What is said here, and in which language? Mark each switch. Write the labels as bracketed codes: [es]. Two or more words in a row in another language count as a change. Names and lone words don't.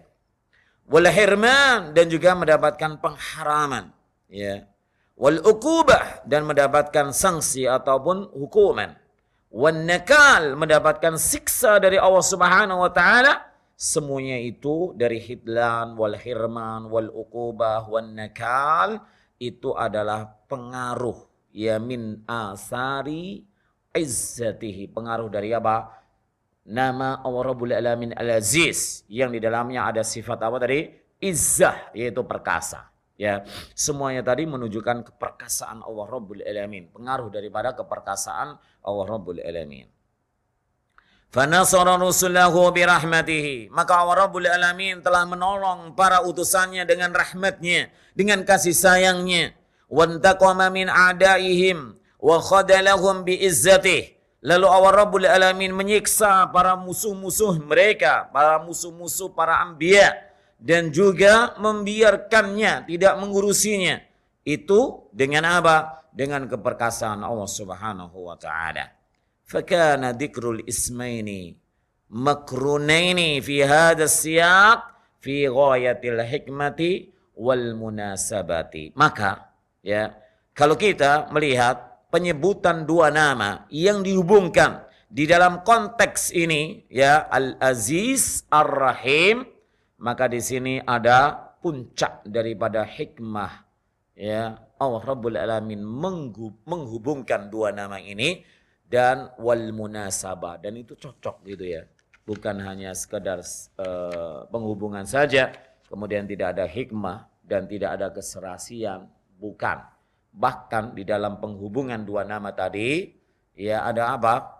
[ar] والحرمان, [id] dan juga mendapatkan pengharaman ya. [ar] والعقوبة, [id] dan mendapatkan sanksi ataupun hukuman. [ar] والنكال, [id] mendapatkan siksa dari Allah [ar] سبحانه وتعالى. [id] Semuanya itu dari [ar] الخذلان والحرمان والعقوبة والنكال [id] itu adalah pengaruh ya [ar] من آثار عزته, [id] pengaruh dari apa? Nama Allah [ar] رب العالمين [id] Al-Aziz, yang di dalamnya ada sifat apa tadi? Izzah, yaitu perkasa. Ya, semuanya tadi menunjukkan keperkasaan Allah [ar] رب العالمين, [id] pengaruh daripada keperkasaan Allah [ar] رب العالمين. فنصر رسله برحمته, [id] maka Allah [ar] رب العالمين [id] telah menolong para utusannya dengan rahmatnya, dengan kasih sayangnya. [ar] وانتقم من أعدائهم وخذلهم بعزته, [id] lalu Allah [ar] رب العالمين [id] menyiksa para musuh-musuh mereka, para musuh-musuh para anbiya, dan juga membiarkannya, tidak mengurusinya. Itu dengan apa? Dengan keperkasaan Allah [ar] سبحانه وتعالى. فكان ذكر الاسمين مقرونين في هذا السياق في غاية الحكمة والمناسبة. [id] Maka ya, kalau kita melihat penyebutan dua nama yang dihubungkan di dalam konteks ini ya, Al-Aziz Ar-Rahim, maka di sini ada puncak daripada hikmah ya Allah [ar] رب العالمين [id] menghubungkan dua nama ini, dan [ar] والمناسبة, [id] dan itu cocok gitu ya, bukan hanya sekedar penghubungan saja kemudian tidak ada hikmah dan tidak ada keserasian, bukan, bahkan di dalam penghubungan dua nama tadi ya ada apa?